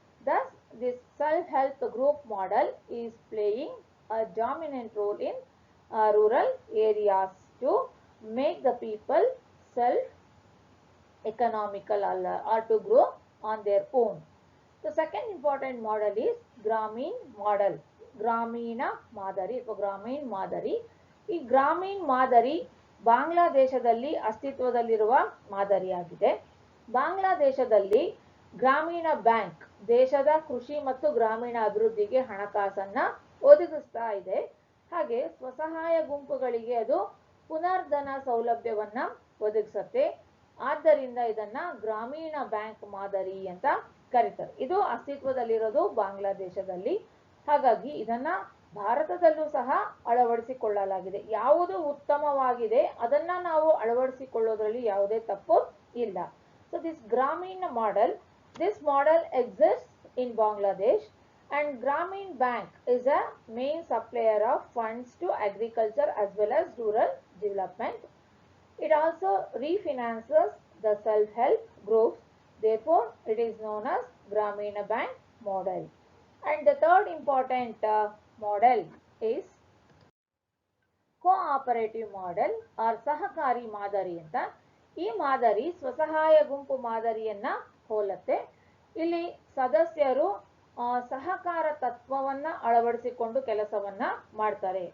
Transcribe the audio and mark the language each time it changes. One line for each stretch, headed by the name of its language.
English: Thus this self-help group model is playing a dominant role in rural areas to make the people self-economical or to grow on their own. The second important model is Grameen model.
Kannada: ಗ್ರಾಮೀಣ ಮಾದರಿ ಅಥವಾ ಗ್ರಾಮೀಣ್ ಮಾದರಿ. ಈ ಗ್ರಾಮೀಣ್ ಮಾದರಿ ಬಾಂಗ್ಲಾದೇಶದಲ್ಲಿ ಅಸ್ತಿತ್ವದಲ್ಲಿರುವ ಮಾದರಿಯಾಗಿದೆ. ಬಾಂಗ್ಲಾದೇಶದಲ್ಲಿ ಗ್ರಾಮೀಣ ಬ್ಯಾಂಕ್ ದೇಶದ ಕೃಷಿ ಮತ್ತು ಗ್ರಾಮೀಣ ಅಭಿವೃದ್ಧಿಗೆ ಹಣಕಾಸನ್ನ ಒದಗಿಸ್ತಾ ಇದೆ. ಹಾಗೆ ಸ್ವಸಹಾಯ ಗುಂಪುಗಳಿಗೆ ಅದು ಪುನರ್ಧನ ಸೌಲಭ್ಯವನ್ನ ಒದಗಿಸುತ್ತೆ. ಆದ್ದರಿಂದ ಇದನ್ನ ಗ್ರಾಮೀಣ ಬ್ಯಾಂಕ್ ಮಾದರಿ ಅಂತ ಕರೀತಾರೆ. ಇದು ಅಸ್ತಿತ್ವದಲ್ಲಿರೋದು ಬಾಂಗ್ಲಾದೇಶದಲ್ಲಿ. ಹಾಗಾಗಿ ಇದನ್ನ ಭಾರತದಲ್ಲೂ ಸಹ ಅಳವಡಿಸಿಕೊಳ್ಳಲಾಗಿದೆ. ಯಾವುದು ಉತ್ತಮವಾಗಿದೆ ಅದನ್ನ ನಾವು ಅಳವಡಿಸಿಕೊಳ್ಳೋದ್ರಲ್ಲಿ ಯಾವುದೇ ತಪ್ಪು ಇಲ್ಲ.
English: So this Grameen model, this model exists in Bangladesh, and Grameen Bank is a main supplier of funds to agriculture as well as rural development. It also refinances the self-help groups. Therefore, it is known as Grameen Bank model. And the third important model is cooperative model or
Kannada: ಸಹಕಾರಿ ಮಾದರಿ ಅಂತ. ಈ ಮಾದರಿ ಸ್ವಸಹಾಯ ಗುಂಪು ಮಾದರಿಯನ್ನ ಹೋಲುತ್ತೆ. ಇಲ್ಲಿ ಸದಸ್ಯರು ಸಹಕಾರ ತತ್ವವನ್ನ ಅಳವಡಿಸಿಕೊಂಡು ಕೆಲಸವನ್ನ ಮಾಡ್ತಾರೆ.